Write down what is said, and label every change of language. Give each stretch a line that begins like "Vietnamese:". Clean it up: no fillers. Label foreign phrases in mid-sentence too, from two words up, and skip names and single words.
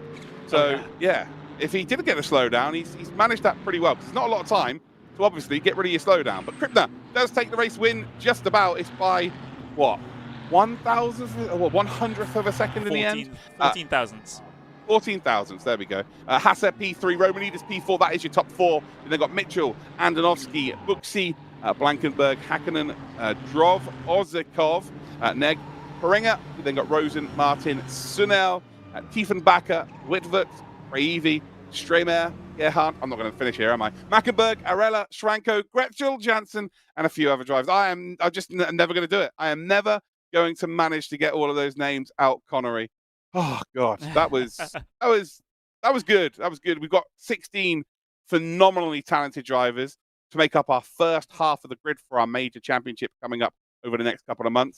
English: So, yeah, if he didn't get a slowdown, he's managed that pretty well, because there's not a lot of time to obviously get rid of your slowdown. But Kripner does take the race win just about. It's by, what, 1,000th or 100th of a second in the end? 14 thousandths. 14 thousandths, there we go. Hasse P3, Romanidis P4, that is your top 4. And they've got Mitchell, Andonovsky, Buxi, Blankenberg, Hakkinen, Drov, Ozekov, Neg, Peringa. Then got Rosen, Martin, Sunel, Tiefenbacher, Witvert, Reivi, Stremer, Gerhard. I'm not going to finish here, am I? Mackenberg, Arella, Schranko, Gretschel, Janssen, and a few other drivers. I'm just never going to do it. I am never going to manage to get all of those names out, Connery. Oh God, that was good. That was good. We've got 16 phenomenally talented drivers to make up our first half of the grid for our major championship coming up over the next couple of months.